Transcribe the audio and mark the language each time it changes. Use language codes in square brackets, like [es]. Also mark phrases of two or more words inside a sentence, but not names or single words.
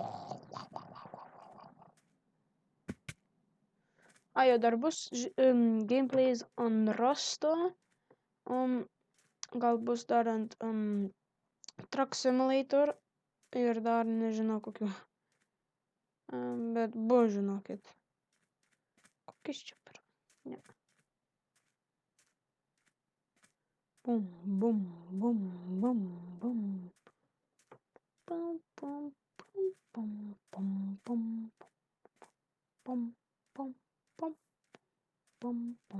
[lt] Jo dar bus gameplays ant Rusto. Gal bus dar ant Truck Simulator. Ir dar nežinau kokių. Bet buvo, žinokit. Kokis čia per... Ne. Bum, bum, bum, bum, bum. Pum, pum, pum, pum, pum, pum. Pum, pum, pum, pum, pum.